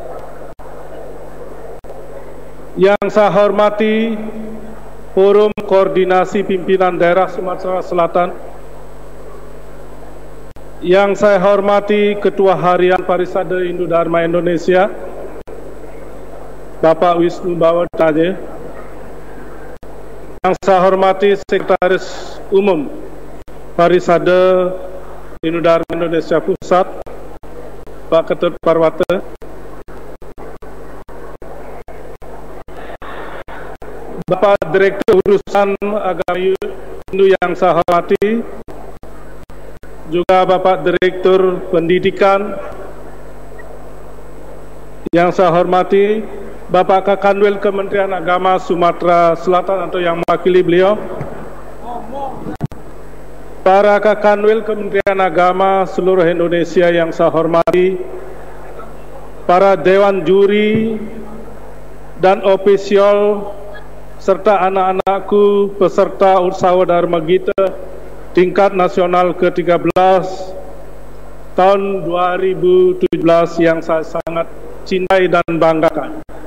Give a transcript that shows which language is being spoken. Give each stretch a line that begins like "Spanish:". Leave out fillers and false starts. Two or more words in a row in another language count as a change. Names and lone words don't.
Indonesian: yang saya hormati Forum Koordinasi Pimpinan Daerah Sumatera Selatan, yang saya hormati Ketua Harian Parisade Hindu Dharma Indonesia Bapak Wisnu Bawadaje, yang saya hormati Sekretaris Umum Parisade Hindu Dharma Indonesia Pusat Pak Ketut Parwata, Bapak Direktur Urusan Agama Hindu yang saya hormati, juga Bapak Direktur Pendidikan yang saya hormati, Bapak Kakanwil Kementerian Agama Sumatera Selatan atau yang mewakili beliau, para Kakanwil Kementerian Agama seluruh Indonesia yang saya hormati, para Dewan Juri dan ofisial serta anak-anakku peserta Usawa Dharma Gita tingkat nasional ke-13 tahun 2017 yang saya sangat cintai dan banggakan.